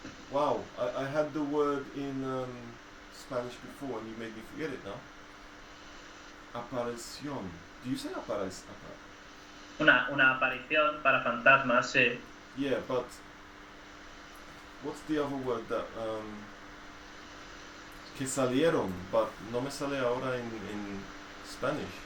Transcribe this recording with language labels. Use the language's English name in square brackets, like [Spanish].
[English] Wow, I had the word in Spanish before, and you made me forget it now. Aparición. Do you say aparición? [Spanish] Una aparición para fantasmas, sí. [English] Yeah, but what's the other word that [Spanish] que salieron, [English] but [Spanish] no me sale ahora [English] in Spanish.